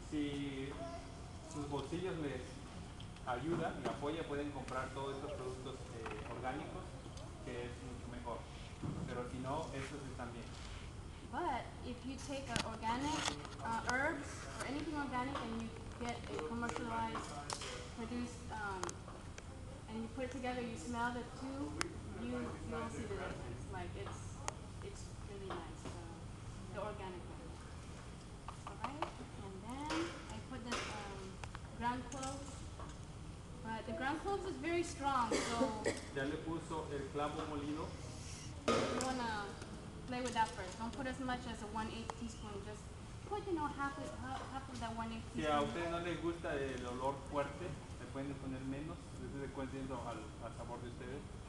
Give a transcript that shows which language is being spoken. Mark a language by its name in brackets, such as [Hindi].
[Spanish] Si sus bolsillos les ayudan y apoya, pueden comprar todos estos productos orgánicos, que es mucho mejor. Pero si no, estos están bien. [English] but if you take organic herbs or anything organic and you get a commercialized produced and you put it together, you smell the two, you'll see the difference. Like it's really nice. The organic one. Alright, and then I put the ground cloves. But the ground cloves is very strong, so [Spanish] Ya le puso el clavo molido. [English] you wanna play with that first. Don't put as much as a 1/8 teaspoon. Just put half of that 1/8 [Spanish] Si a [English] teaspoon. [Spanish] ustedes no les gusta el olor fuerte, le pueden poner menos, desde dependiendo al sabor de ustedes.